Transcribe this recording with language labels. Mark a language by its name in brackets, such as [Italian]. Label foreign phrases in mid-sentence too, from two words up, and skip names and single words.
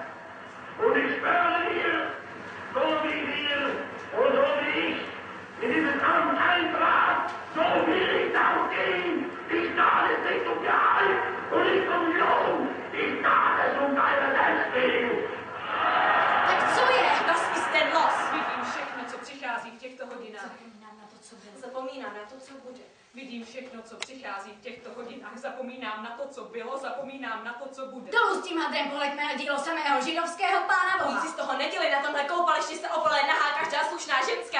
[German] Und ich schwöre dir, so wie wir und so wie ich in dieses Amt eintrat, so will ich auch gehen. Ich tat es nicht um Gehalt und nicht um Lohn. Ich tat es um deiner selbst wegen. [Czech] Tak co je? Was ist denn los? Vidím všechno, co přichází v těchto hodinách. Zapomínám na to, co bylo. Zapomínám na to, co bude. Vidím všechno, co přichází v těchto hodinách. Zapomínám na to, co bylo, zapomínám na to, co bude. Dolů s tím hadrem, poleďme na dílo samého židovského pána Boha. Nic si z toho neděli, na tomhle koupališti se opole nahá každá slušná ženská.